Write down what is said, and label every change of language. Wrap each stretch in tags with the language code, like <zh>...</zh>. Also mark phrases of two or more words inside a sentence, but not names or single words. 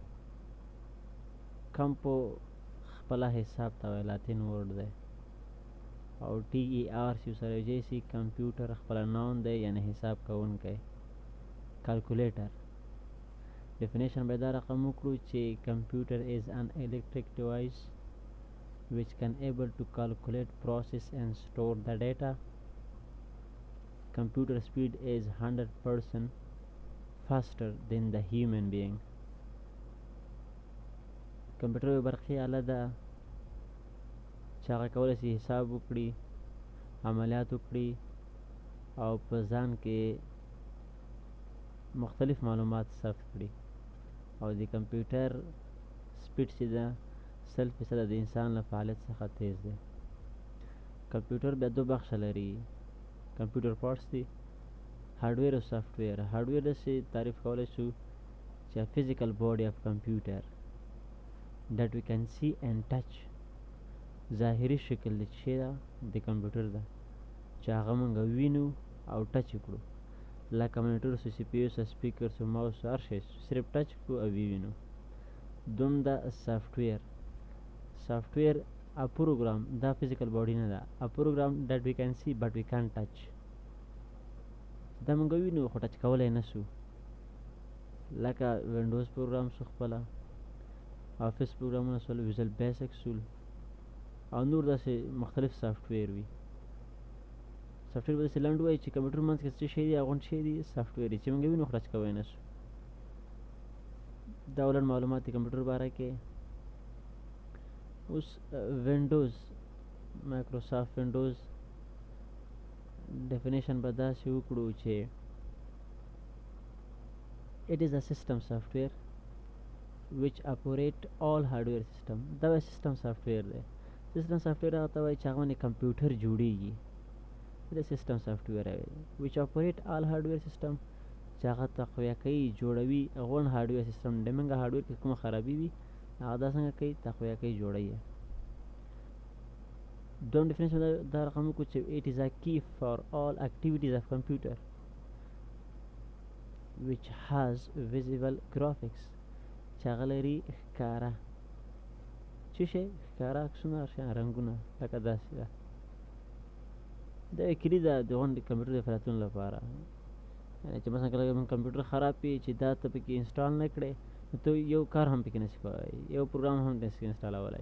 <ps>کمپو خپله حساب ته وایي، لاتین ورډ دی، او ټي ای آر چې سره یوځای شي کمپیوټر خپله ناون دی، یعنی حساب کوونکی. کالکولیټر ډیفینیشن به دا رقم وکړو چې</ps> <en>کمپیوټر is an electric device which can able to calculate, process and store the data. Computer speed is 100% faster than the human being.</en> <ps>کمپیوټر یو برقي آله ده چې هغه کولی شي حساب وکړي، عملیات وکړي او په ځان کې مختلف معلومات ثبت کړي. او د کمپیوټر سپیډ چې ده 100% د انسان له فعالیت څخه تیز دی. کمپیوټر بیا دو بخشه لري.</ps> <en>computer parts</en> <ps>دي، هارډویر او سافټویر. هارډویر داسې تعریف کولی شو چې</ps> <en>physical body of computer that we can see and touch.</en> <ps>ظاهري شکل د شی ده د کمپیوټر ده چې هغه موږ وینو او ټچ کړو، لکه مانیټر سو، سی پی یو سو، سپیکر سو، ماوس سو، هر شی صرف ټچ کړو او وینو. دوم ده سافټویر. سافټویر</ps> <en>a program,</en> <ps>دا فزیکل باډي نه ده.</ps> <en>a program that we can see but we can't touch.</en> <ps>دا موږ وینو خو ټچ کولی نه سو، لکه وینډوز پروګرام سو خپله، آفیس پروګرامونه سول، ویژوال بیسک سول او نور داسې مختلف سافټویر وي. سافټویر به داسې لنډ وایي چې کمپیوټر منځ کې څه شی دي، اغوند شی دي سافټویر دي چې موږ وینو خو ټچ کوی نه سو. دا ولنډ معلومات د کمپیوټر باره کې. اوس وینډوز، مایکروسافټ وینډوز ډیفینیشن به داسې وکړو چې</ps> <en>it is a system software which operate all hardware system.</en> <ps>دا</ps> <en>system software</en> <ps>دی.</ps> <en>system software</en> <ps>هغه ته وایي چې هغه باندې کمپیوټر جوړیږي.</ps> <en>دا system software دی which operate all hardware system،</en> <ps>چې هغه تقویه کوي، جوړوي غون هارډویر سیستم. د موږ هارډویر کې کومه خرابي وي هغه دا څنګه کوي، تقویه کوي، جوړوي. دوم ډیفینیشن دا رقم وکړو چې</ps> <en>it is a key for all activities of computer which has visible graphics،</en> <ps>چې هغه لري ښکاره څه شی، ښکاره عکسونه، رنګونه، لکه داسې ده. دا یو کلي ده د غونډې کمپیوټر د فعالیتونو لپاره. یعنې چې مثلا کله موږ کمپیوټر خراب وي چې دا ته پکې انسټال نه کړې نو ته یو کار هم پکې نشي کولی، یو پروګرام هم نشي انسټالولی.</ps>